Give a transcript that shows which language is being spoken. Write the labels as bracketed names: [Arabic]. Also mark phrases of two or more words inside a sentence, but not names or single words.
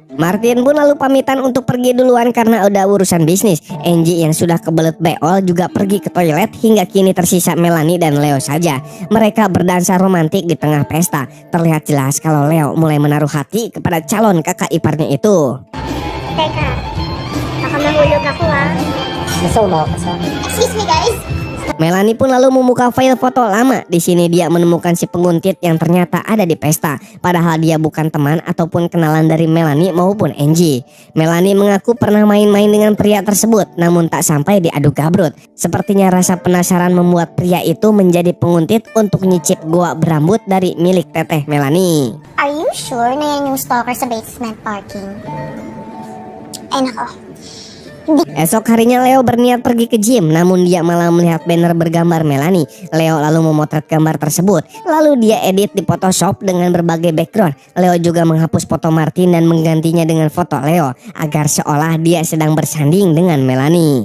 [Indonesian] Martin pun lalu pamitan untuk pergi duluan karena udah urusan bisnis. Angie yang sudah kebelet beol juga pergi ke toilet. Hingga kini tersisa Melanie dan Leo saja. Mereka berdansa romantik di tengah pesta. Terlihat jelas kalau Leo mulai menaruh hati kepada calon kakak iparnya itu. [Filipino] Teka, baka mahulog ako ah. Gusto mo ako kasama? [English] Excuse me guys. [Indonesian] Melanie pun lalu membuka file foto lama. Di sini dia menemukan si penguntit yang ternyata ada di pesta. Padahal dia bukan teman ataupun kenalan dari Melanie maupun Angie. Melanie mengaku pernah main-main dengan pria tersebut, namun tak sampai diadu gabrut. Sepertinya rasa penasaran membuat pria itu menjadi penguntit untuk nyicip goa berambut dari milik teteh Melanie. [English] Are you sure [Filipino] na yan yung [English] stalker sa basement parking? [Filipino] Ay nako. [Indonesian] Esok harinya Leo berniat pergi ke gym, namun dia malah melihat banner bergambar Melanie. Leo lalu memotret gambar tersebut, lalu dia edit di Photoshop dengan berbagai background. Leo juga menghapus foto Martin dan menggantinya dengan foto Leo, agar seolah dia sedang bersanding dengan Melanie.